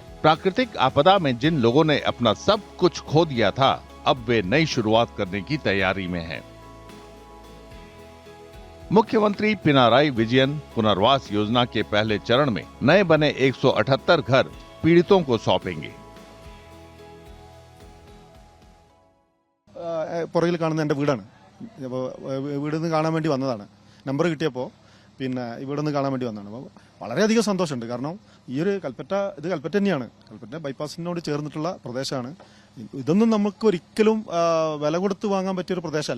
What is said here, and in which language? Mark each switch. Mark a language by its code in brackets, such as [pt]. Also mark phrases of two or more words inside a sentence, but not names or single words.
[hi] प्राकृतिक आपदा में जिन लोगों ने अपना सब कुछ खो दिया था, अब वे नई शुरुआत करने की तैयारी में हैं। मुख्यमंत्री पिनाराई विजयन पुनर्वास योजना के पहले चरण में नए बने 178 घर पीड़ितों को सौंपेंगे। [ml] പുറകിൽ കാണുന്ന എൻ്റെ വീടാണ്. അപ്പോൾ വീട് നിന്ന് കാണാൻ വേണ്ടി വന്നതാണ്. നമ്പർ കിട്ടിയപ്പോൾ പിന്നെ ഇവിടെ നിന്ന് കാണാൻ വേണ്ടി വന്നതാണ്. അപ്പോൾ വളരെയധികം സന്തോഷമുണ്ട്. കാരണം ഈ ഒരു കൽപ്പറ്റ തന്നെയാണ്. കൽപ്പറ്റ ബൈപ്പാസിനോട് ചേർന്നിട്ടുള്ള പ്രദേശമാണ്. ഇതൊന്നും നമുക്ക് ഒരിക്കലും വില കൊടുത്ത് വാങ്ങാൻ പറ്റിയൊരു പ്രദേശമല്ല.